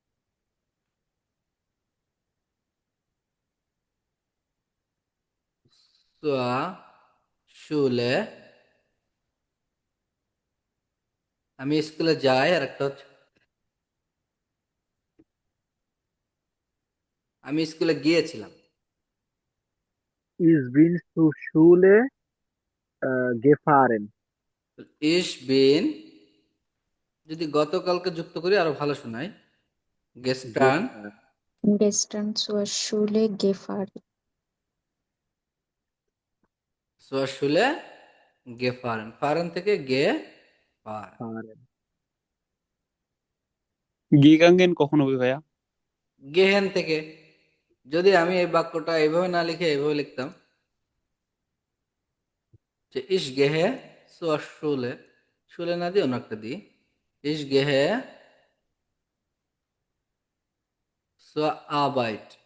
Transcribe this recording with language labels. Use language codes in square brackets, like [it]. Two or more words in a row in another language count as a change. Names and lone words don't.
[de] zur Schule, [bn] আমি স্কুলে যাই। আর একটা হচ্ছে আমি স্কুলে গিয়েছিলাম। [de] Ich bin zur Schule gefahren. Ich bin [bn] যদি গতকালকে যুক্ত করি আরো ভালো শোনায়। গেস্টান Gestern. [de] Gestern zur Schule gefahren. [bn] আসলে গে ফারেন, ফারেন থেকে গে ফারেন। Fahren. গেগাঙ্গেন কখন হবে ভাইয়া? গেহেন থেকে। যদি আমি এই বাক্যটা এইভাবে না লিখে এইভাবে লিখতাম যে [de] Ich gehe Schule, [bn] শুলে না দিয়ে অন্য একটা দিই, [de] Ich gehe Arbeit.